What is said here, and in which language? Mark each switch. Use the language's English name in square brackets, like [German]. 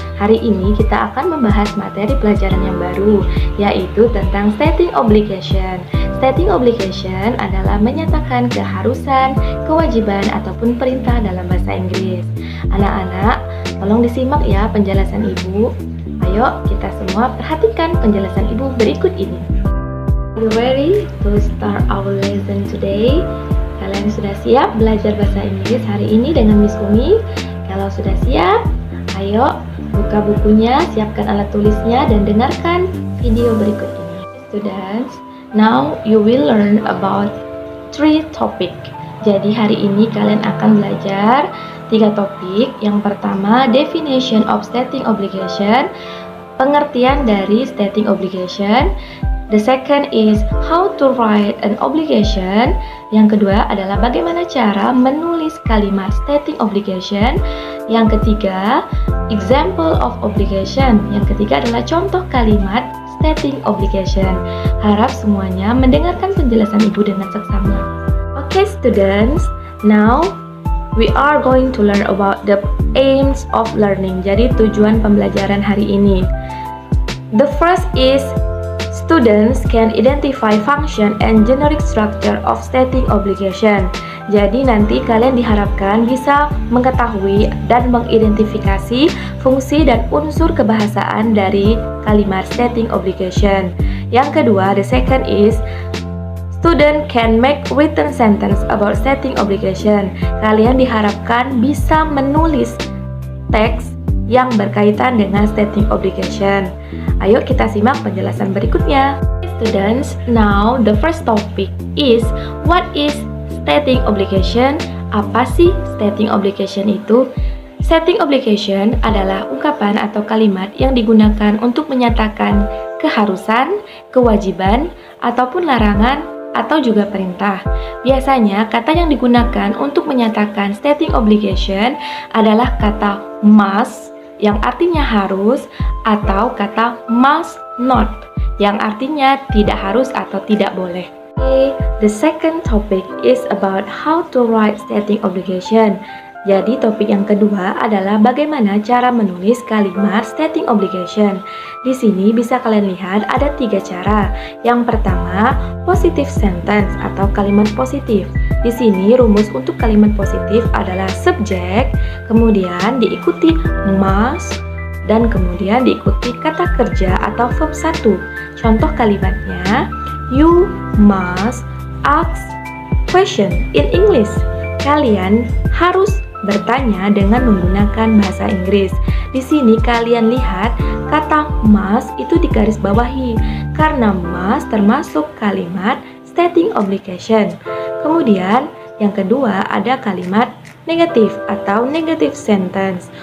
[Indonesian] Hari ini kita akan membahas materi pelajaran yang baru, yaitu tentang stating obligation. Stating obligation adalah menyatakan keharusan, kewajiban, ataupun perintah dalam bahasa Inggris. Anak-anak, tolong disimak ya penjelasan Ibu. Ayo kita semua perhatikan penjelasan Ibu berikut ini. [English] Are you ready to start our lesson today? [Indonesian] Kalian sudah siap belajar bahasa Inggris hari ini dengan Miss Umi? Kalau sudah siap, ayo buka bukunya, siapkan alat tulisnya, dan dengarkan video berikut ini. [English] Students, now you will learn about 3 topic. [Indonesian] Jadi hari ini kalian akan belajar 3 topik. Yang pertama, [English] definition of stating obligation, [Indonesian] pengertian dari stating obligation. [English] The second is how to write an obligation. [Indonesian] Yang kedua adalah bagaimana cara menulis kalimat stating obligation. Yang ketiga, [English] example of obligation. [Indonesian] Yang ketiga adalah contoh kalimat stating obligation. Harap semuanya mendengarkan penjelasan Ibu dengan seksama. [English] Okay, students, now we are going to learn about the aims of learning. [Indonesian] Jadi tujuan pembelajaran hari ini. [English] The first is students can identify function and generic structure of stating obligation. [Indonesian] Jadi nanti kalian diharapkan bisa mengetahui dan mengidentifikasi fungsi dan unsur kebahasaan dari kalimat stating obligation. Yang kedua, [English] the second is student can make written sentence about stating obligation. [Indonesian] Kalian diharapkan bisa menulis teks yang berkaitan dengan stating obligation. Ayo kita simak penjelasan berikutnya. [English] Students, now the first topic is what is stating obligation? [Indonesian] Apa sih stating obligation itu? Stating obligation adalah ungkapan atau kalimat yang digunakan untuk menyatakan keharusan, kewajiban, ataupun larangan atau juga perintah. Biasanya kata yang digunakan untuk menyatakan stating obligation adalah kata must yang artinya harus, atau kata must not yang artinya tidak harus atau tidak boleh. [English] Okay, the second topic is about how to write stating obligation. [Indonesian] Jadi topik yang kedua adalah bagaimana cara menulis kalimat stating obligation. Di sini bisa kalian lihat ada 3 cara. Yang pertama, [English] positive sentence [Indonesian] atau kalimat positif. Di sini rumus untuk kalimat positif adalah subjek, kemudian diikuti must, dan kemudian diikuti kata kerja atau verb 1. Contoh kalimatnya, [English] you must ask question in English. [Indonesian] Kalian harus bertanya dengan menggunakan bahasa Inggris. Di sini kalian lihat kata must itu digarisbawahi karena must termasuk kalimat stating obligation. Kemudian yang kedua ada kalimat negatif atau negative sentence.